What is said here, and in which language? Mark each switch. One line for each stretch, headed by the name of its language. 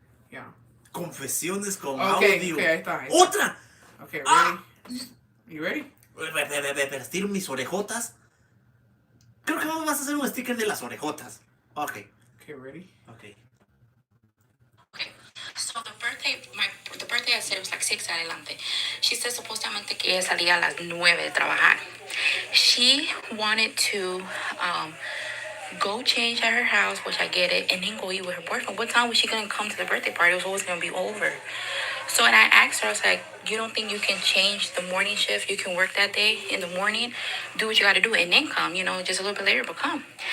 English: Yeah.
Spanish: Confesiones con
English: Okay,
Spanish: audio. okay, ahí está. ¡Otra!
English: Okay, ready? Ah. You ready?
Spanish: Estiro mis orejotas. Creo que vas a hacer un sticker de las orejotas.
English: Ok. Okay, ready? Ok. Okay. So the birthday I said was like 6 adelante.
Spanish: She said supuestamente que ella salía a las 9 de trabajar.
English: She wanted to go change at her house, which I get it, and then go eat with her boyfriend. What time was she gonna come to the birthday party? It was always gonna be over. So and I asked her, I was like, you don't think you can change the morning shift? You can work that day in the morning, do what you gotta do, and then come, just a little bit later, but come.